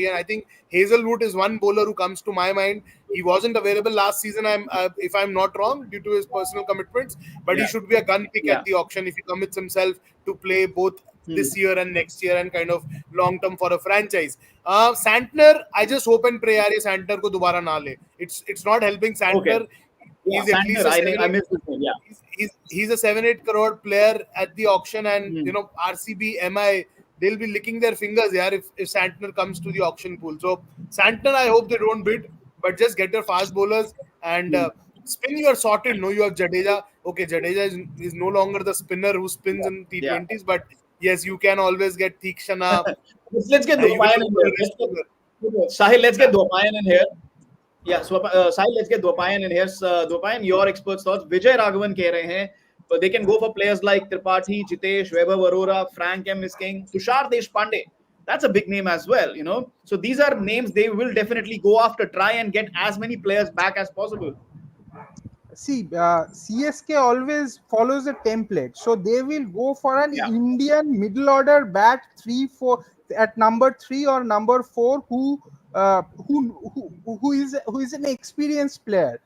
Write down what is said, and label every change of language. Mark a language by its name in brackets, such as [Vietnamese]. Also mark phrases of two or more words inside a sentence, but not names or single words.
[English] And I think Hazelwood is one bowler who comes to my mind. He wasn't available last season, if I'm not wrong, due to his personal commitments. But he should be a gun pick at the auction if he commits himself to play both this year and next year and kind of long term for a franchise. Santner, I just hope and pray [Hindi] यार ये Santner को दोबारा ना ले. [English] It's not helping Santner. Yeah, He's at Santner, least I missed his name. Yeah, he's a 7-8 crore player at the auction, and you know, RCB, MI, they'll be licking their fingers if Santner comes to the auction pool. So Santner, I hope they don't bid, but just get your fast bowlers and spin. You are sorted. No, you have Jadeja. Okay, Jadeja is no longer the spinner who spins in T20s, but yes, you can always get Theekshana. let's get Dwapayan in here. Sahil, let's get Dwapayan in here. Yeah, so Sahil, let's get Dwapayan in here. Dwapayan, your expert thoughts. [Hindi] विजय राघवन कह रहे हैं, [English] but they can go for players like Tripathi, Jitesh, Vaibhav Arora, Frank M. is king, Tushar Deshpande. That's a big name as well, you know. So these are names they will definitely go after, try and get as many players back as possible. See, CSK always follows a template, so they will go for an Indian middle order bat 3-4 at number 3 or number 4 who is an experienced player.